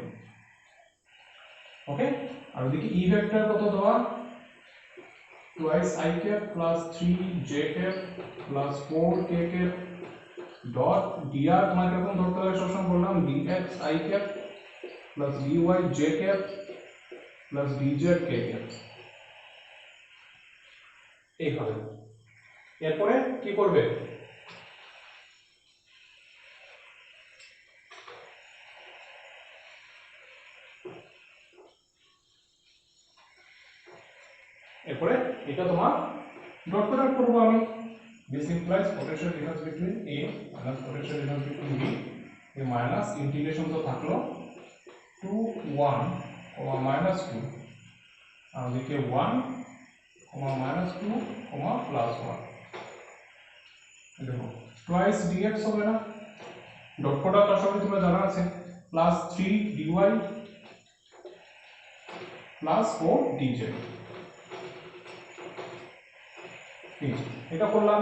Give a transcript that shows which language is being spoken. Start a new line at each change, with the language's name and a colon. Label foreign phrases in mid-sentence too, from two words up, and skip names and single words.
Bangla: ওকে, আর ওদিকে E ভেক্টর কত দেওয়া,
English: twice I cap plus 3 J cap plus 4 K cap dot dr
Bangla: তোমাকে এরকম ধরতে হবে, সবসময় বললাম
English: dx I cap plus dy J cap plus dz K cap
Bangla: এইভাবে। এরপরে কি করবে, এরপরে এটা তোমার
English: dot product
Bangla: করব আমি,
English: this implies potential difference between A minus potential difference between B,
Bangla: এই
English: minus integration
Bangla: তো থাকলো
English: 2 1 minus 2,
Bangla: আর এদিকে
English: 1 minus 2 plus 1,
Bangla: দেখো
English: twice dx
Bangla: হবে না,
English: dot product
Bangla: আসলে তোমরা জানা আছে,
English: plus 3 dy plus 4 dz,
Bangla: এটা করলাম।